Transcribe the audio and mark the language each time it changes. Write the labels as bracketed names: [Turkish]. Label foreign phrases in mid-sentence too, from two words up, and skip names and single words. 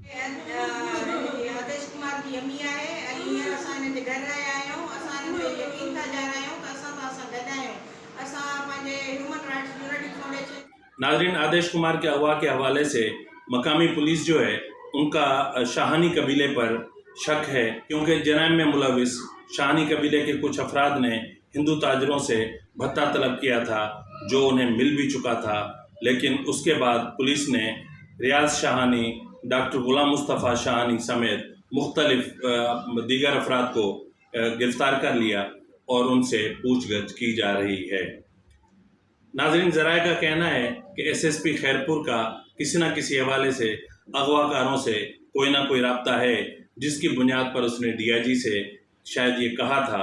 [Urdu] آدیش کمار کی امی ہے, [Sindhi] हींअर असां हिन जे घर आया आहियूं। असां हिन ते यकीन था ॼाणायूं त असां सां गॾु आहियूं। असां पंहिंजे ह्यूमन राइट्स यूनिटी फाउंडेशन। [Urdu] ناظرین، آدیش کمار کے اغوا کے حوالے سے مقامی پولیس جو ہے ان کا شاہانی قبیلے پر شک ہے، کیونکہ جرائم میں ملوث شاہانی قبیلے کے کچھ افراد نے ہندو تاجروں سے بھتہ طلب کیا تھا، جو انہیں مل بھی چکا تھا. لیکن اس کے بعد پولیس نے ریاض شاہانی، ڈاکٹر غلام مصطفیٰ شاہانی سمیت مختلف دیگر افراد کو گرفتار کر لیا اور ان سے پوچھ گچھ کی جا رہی ہے. ناظرین، ذرائع کا کہنا ہے کہ SSP خیرپور کا کسی نہ کسی حوالے سے اغوا کاروں سے کوئی نہ کوئی رابطہ ہے، جس کی بنیاد پر اس نے DIG سے شاید یہ کہا تھا.